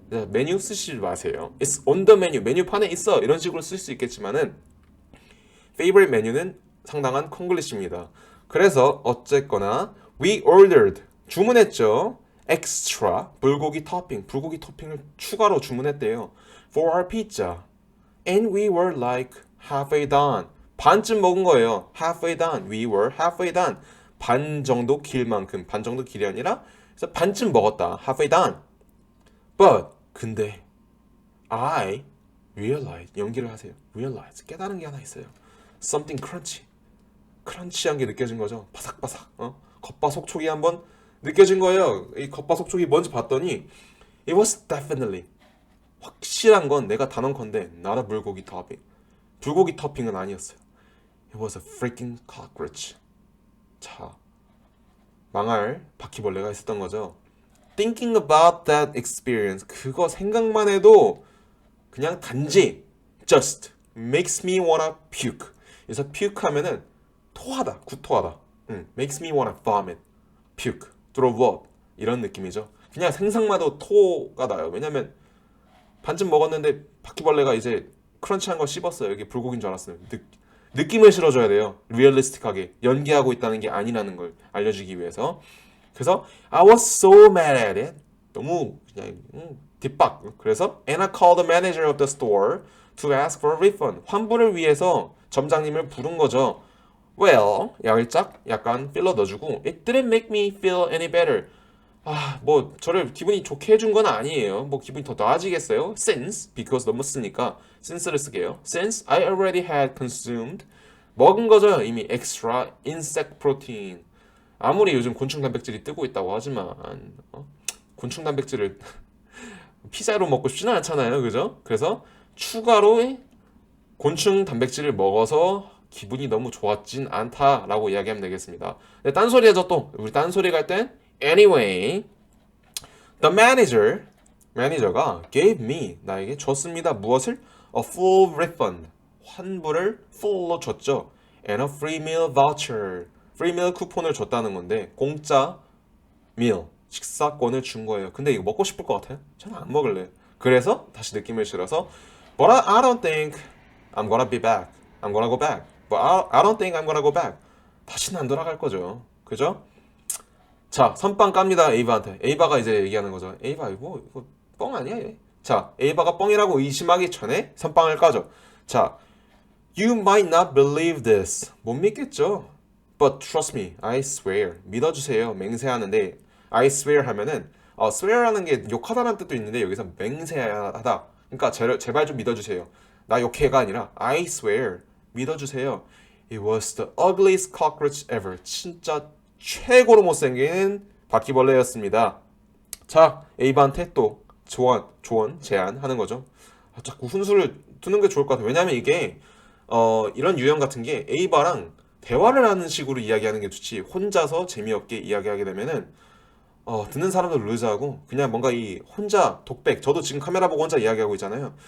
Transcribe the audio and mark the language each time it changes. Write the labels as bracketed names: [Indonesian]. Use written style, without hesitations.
[Korean] 메뉴 쓰시지 마세요. [English] It's on the menu. [Korean] 메뉴판에 있어. 이런 식으로 쓸 수 있겠지만은 favorite 메뉴는 상당한 콩글리시입니다. 그래서 어쨌거나 [English] we ordered [Korean] 주문했죠. extra 불고기 토핑, 불고기 토핑을 추가로 주문했대요. [English] for our pizza. And we were like halfway done. [Korean] 반쯤 먹은 거예요. [English] halfway done. We were halfway done. [Korean] 반 정도 길 만큼, 반 정도 길이 아니라 그래서 반쯤 먹었다. halfway done. [English] But [Korean] 근데 [English] I realize [Korean] 연기를 하세요. realize 깨달은 게 하나 있어요. [English] something crunchy. [Korean] 크런치한 게 느껴진 거죠. 바삭바삭. 겉바속촉이 한번 느껴진 거예요. 이 겉바속촉이 뭔지 봤더니 [English] it was definitely [Korean] 확실한 건 내가 단언컨대 [English] not a [Korean] 불고기 토핑. 불고기 토핑은 아니었어요. [English] It was a freaking cockroach. [Korean] 자, 망할 바퀴벌레가 있었던 거죠. [English] Thinking about that experience. [Korean] 그거 생각만 해도 그냥 단지 [English] just makes me wanna puke. [Korean] 그래서 puke 하면은 토하다, 구토하다. [English] makes me wanna vomit, puke, throw up [Korean] 이런 느낌이죠. 그냥 생각만 해도 토가 나요. 왜냐면 반쯤 먹었는데 바퀴벌레가 이제 크런치한 걸 씹었어요. 이게 불고기인 줄 알았어요. 느낌을 실어줘야 돼요. 리얼리스틱하게 연기하고 있다는 게 아니라는 걸 알려주기 위해서. 그래서 [English] I was so mad at it. [Korean] 너무 그냥 뒷박. 그래서 [English] and I called the manager of the store to ask for a refund. [Korean] 환불을 위해서 점장님을 부른 거죠. [English] Well, [Korean] 야일짝 약간 필러 넣어주고 [English] It didn't make me feel any better. [Korean] 뭐 저를 기분이 좋게 해준 건 아니에요. 뭐 기분이 더 나아지겠어요? Since, because 너무 쓰니까 since를 쓰게요. [English] Since I already had consumed [Korean] 먹은 거죠. 이미 [English] extra insect protein. [Korean] 아무리 요즘 곤충 단백질이 뜨고 있다고 하지만 곤충 단백질을 피자로 먹고 싶지는 않잖아요. 그죠? 그래서 추가로 곤충 단백질을 먹어서 기분이 너무 좋았진 않다라고 이야기하면 되겠습니다. 네, 딴소리 하죠 또. 우리 딴소리 갈 땐 [English] anyway, the manager, [Korean] 매니저가 [English] gave me, [Korean] 나에게 줬습니다. 무엇을? [English] A full refund, [Korean] 환불을 full로 줬죠. [English] And a free meal voucher, [Korean] free meal 쿠폰을 줬다는 건데 공짜 meal, 식사권을 준 거예요. 근데 이거 먹고 싶을 것 같아요? 저는 안 먹을래. 그래서 다시 느낌을 실어서 [English] But I don't think I'm gonna be back. I'm gonna go back. But I don't think I'm gonna go back. [Korean] 다시는 안 돌아갈 거죠. 그죠? 자, 선빵 깝니다. 에이바한테. 에이바가 이제 얘기하는 거죠. 에이바 이거 뻥 아니야 얘. 자, 에이바가 뻥이라고 의심하기 전에 선빵을 까죠. [English] 자, You might not believe this. [Korean] 못 믿겠죠? [English] But trust me, I swear. [Korean] 믿어주세요. 맹세하는데 I swear 하면은 swear하는 게 욕하다는 뜻도 있는데 여기서 맹세하다. 그러니까 제발 좀 믿어주세요. 나 욕해가 아니라 I swear. 믿어주세요. [English] It was the ugliest cockroach ever. [Korean] 진짜 최고로 못생긴 바퀴벌레였습니다. 자, 에이바한테 또 조언, 제안하는 거죠. 자꾸 훈수를 두는 게 좋을 것 같아요. 왜냐면 이게 이런 유형 같은 게 에이바랑 대화를 하는 식으로 이야기하는 게 좋지 혼자서 재미없게 이야기하게 되면은 듣는 사람도 루즈하고 그냥 뭔가 이 혼자 독백 저도 지금 카메라 보고 혼자 이야기하고 있잖아요.